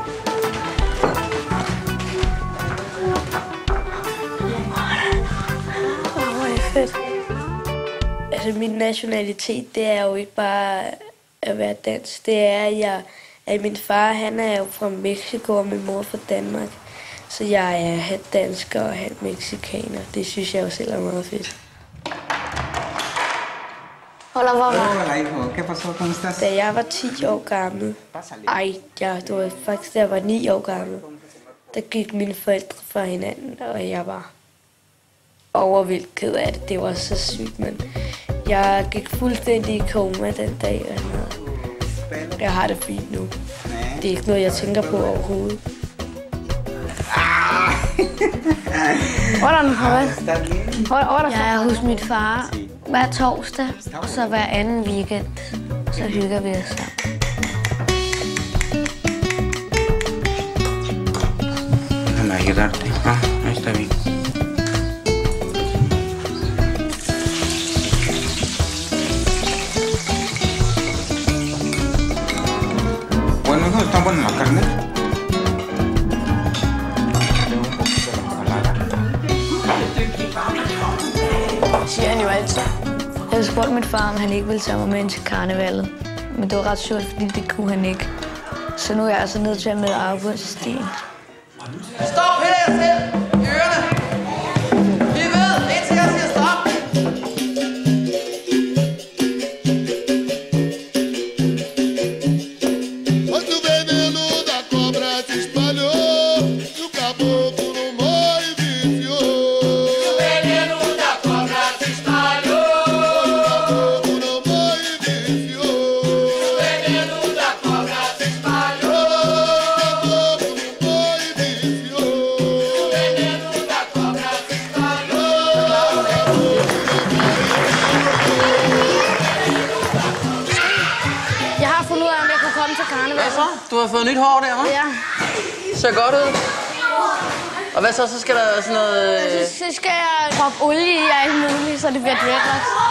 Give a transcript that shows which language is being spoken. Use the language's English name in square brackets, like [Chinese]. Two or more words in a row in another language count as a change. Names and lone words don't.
[Danish] Hvor er det fedt. Altså, min nationalitet, det er jo ikke bare at være dansk. Det er, at min far, han er jo fra Mexico, og min mor fra Danmark. Så jeg er halvt dansker og halvt mexikaner. Det synes jeg jo selv er meget fedt. [Spanish] Hola, mamá. Hola, hijo. ¿Qué pasó? ¿Cómo estás? [Danish] Da jeg var 10 år gammel, det var faktisk da jeg var 9 år gammel, der gik mine forældre fra hinanden, og jeg var overvildt ked af det. Det var så sygt, men jeg gik fuldstændig i koma den dag, og jeg har det fint nu. Det er ikke noget, jeg tænker på overhovedet. Hvordan har du? Jeg er hos min far hver torsdag, og så hver anden weekend. Så hygger vi os sammen. [Spanish] Déjame ayudarte. Ahí está bien. Bueno, hijo, ¿está buena la carne? [Danish] Siger han jo altid. Jeg spurgte min far, om han ikke ville tage mig med ind til karnevalet. Men det var ret sjovt, fordi det kunne han ikke. Så nu er jeg altså nødt til at møde afbud til stien. Stop, piller jer selv! I ørerne! Vi ved, indtil jeg siger stop! [Portuguese] Quando o veneno da cobra se espalhou e o caboclo no morre viciou. O veneno da cobra se espalhou e o caboclo no morre viciou. O veneno da cobra se espalhou e o caboclo no morre viciou. O veneno da cobra se espalhou. [Danish] Jeg har fundet ud af, om jeg kunne komme til karneval. Hvad så? Du har fået nyt hår der, hva'? Ja. Ser godt ud. Og hvad så? Så skal der sådan noget... Så skal jeg proppe olie i og alt muligt, så det bliver dreadlocks.